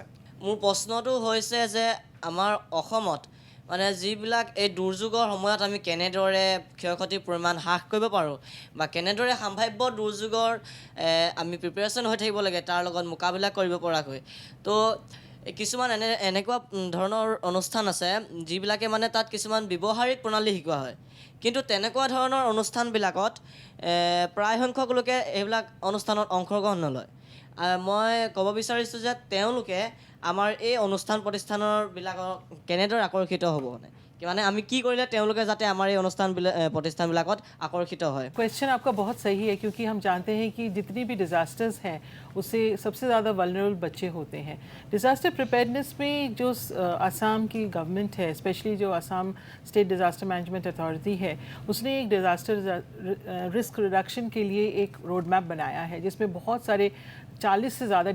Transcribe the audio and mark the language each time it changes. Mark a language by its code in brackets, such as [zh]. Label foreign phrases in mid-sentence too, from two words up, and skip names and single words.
[as] মোৰ প্ৰশ্নটো হৈছে যে আমাৰ অসমত মানে যিবিলাক এই দুৰ্যোগৰ সময়ত আমি কেনেদৰে ক্ষয়ক্ষতিৰ পৰিমাণ হ্ৰাস কৰিব পাৰোঁ বা কেনেদৰে সম্ভাৱ্য দুৰ্যোগৰ আমি প্ৰিপেৰেশ্যন হৈ থাকিব লাগে তাৰ লগত মোকাবিলা কৰিব পৰাকৈ তো কিছুমান এনেকুৱা ধৰণৰ অনুষ্ঠান আছে যিবিলাকে মানে তাত কিছুমান ব্যৱহাৰিক প্ৰণালী শিকোৱা হয় কিন্তু তেনেকুৱা ধৰণৰ অনুষ্ঠানবিলাকত প্ৰায় সংখ্যক লোকে এইবিলাক অনুষ্ঠানত অংশগ্ৰহণ নলয় মই ক'ব বিচাৰিছোঁ যে তেওঁলোকে আমাৰ এই অনুষ্ঠান প্ৰতিষ্ঠানৰবিলাকক কেনেদৰে আকৰ্ষিত হ'ব মানে আমি কি কৰিলে তেওঁলোকে যাতে আমাৰ এই প্ৰতিষ্ঠানবিলাকত আকৰ্ষিত হয় [hi] क्वेश्चन आपका बहुत सही है क्योंकि हम जानते हैं कि जितनी भी डिज़ास्टर्स हैं उससे सबसे ज़्यादा वल्नरेबल बच्चे होते हैं [en] disaster preparedness [hi] में जो असम की गवर्नमेंट है स्पेशली जो असम स्टेट डिज़ास्टर मैनेजमेंट अथॉरिटी है उसने एक [en] disaster risk reduction [hi] के लिए एक [en] road map [hi] बनाया है जिसमें बहुत सारे 40 से ज़्यादा